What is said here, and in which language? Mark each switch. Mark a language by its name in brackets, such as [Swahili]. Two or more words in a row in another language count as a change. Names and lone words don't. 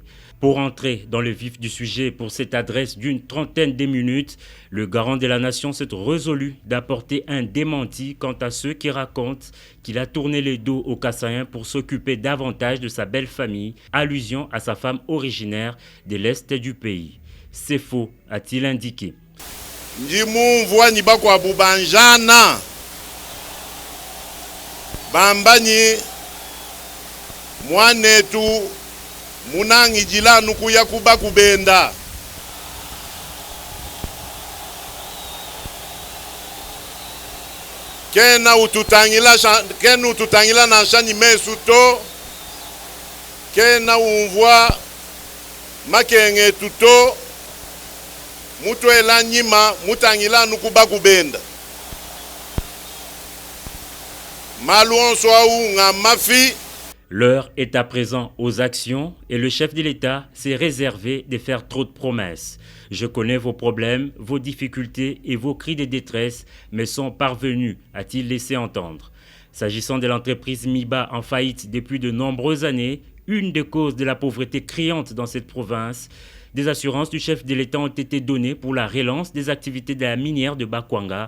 [French] Pour entrer dans le vif du sujet pour cette adresse d'une trentaine de minutes, le garant de la nation s'est résolu d'apporter un démenti quant à ceux qui racontent qu'il a tourné le dos aux Kassaïens pour s'occuper davantage de sa belle famille, allusion à sa femme originaire de l'Est du pays. C'est faux, a-t-il indiqué. [Luba-Lulua] Ndimumvwa ni bakwa bubanjana bambani mwanetu munangi jila nukuya kuba kubenda kena ututangila na shani mesuto kena umvwa makenge tuto mutu ela nyima mutangila nukuba kubenda maluonso au nga mafi. [French] L'heure est à présent aux actions et le chef de l'État s'est réservé de faire trop de promesses. Je connais vos problèmes, vos difficultés et vos cris de détresse, mais sont parvenus, a-t-il laissé entendre. S'agissant de l'entreprise MIBA en faillite depuis de nombreuses années, une des causes de la pauvreté criante dans cette province, des assurances du chef de l'État ont été données pour la relance des activités de la minière de Bakwanga.